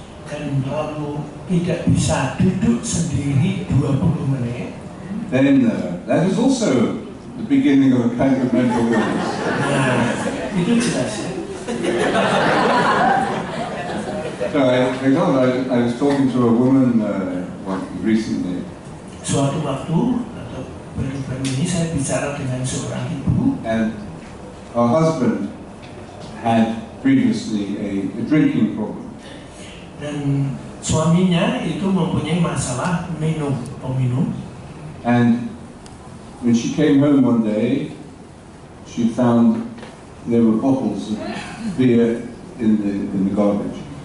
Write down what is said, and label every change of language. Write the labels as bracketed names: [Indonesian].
[Indonesian] dan lalu tidak bisa duduk sendiri 20 menit, [English] then that is also the beginning of a kind of mental illness. [Indonesian] Nah, itu jelas ya. [English] So I was talking to a woman recently. [Indonesian] Suatu waktu atau baru-baru ini saya bicara dengan seorang ibu. [English] And her husband had previously a drinking problem. [Indonesian] Dan suaminya itu mempunyai masalah peminum. [English] And when she came home one day, she found there were bottles of beer in the garbage.